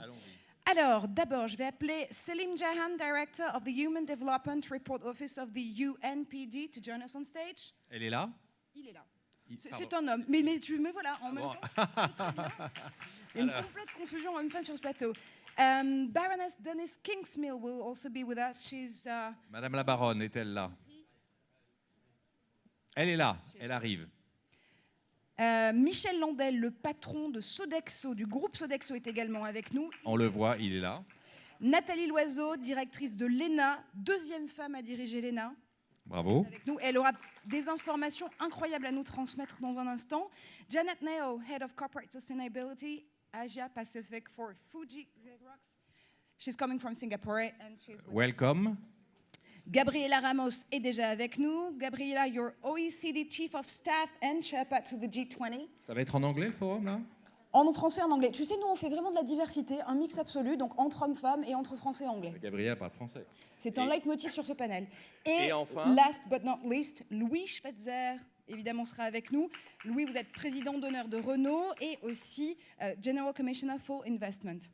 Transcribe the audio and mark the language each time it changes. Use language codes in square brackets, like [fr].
[fr] Allons-y. Alors, d'abord, je vais appeler [en] Selim Jahan, Director of the Human Development Report Office of the UNPD, to join us on stage. [fr] Elle est là? Il est là. C'est un homme. Mais voilà, en même temps, c'est très bien. Il y a une complète confusion en même temps sur ce plateau. [en] Baroness Denise Kingsmill will also be with us. She's, [fr] Madame la baronne, est-elle là? Elle est là, elle arrive. Michel Landel, le patron de Sodexo, du groupe Sodexo, est également avec nous. On le voit, il est là. Nathalie Loiseau, directrice de l'ENA, deuxième femme à diriger l'ENA. Bravo. Avec nous. Elle aura des informations incroyables à nous transmettre dans un instant. [en] Janet Neo, Head of Corporate Sustainability, Asia Pacific for Fuji Xerox. She's coming from Singapore and she's Welcome. [fr] Gabriela Ramos est déjà avec nous. [en] Gabriela, your OECD Chief of Staff and Sherpa to the G20. [fr] Ça va être en anglais le forum là? En français et en anglais. Tu sais, nous on fait vraiment de la diversité, un mix absolu, donc entre hommes-femmes et entre français et anglais. Gabriela parle français. C'est un leitmotiv sur ce panel. Et enfin, [en] last but not least, Louis Schweitzer, [fr] évidemment, sera avec nous. Louis, vous êtes président d'honneur de Renault et aussi [en] General Commissioner for Investment.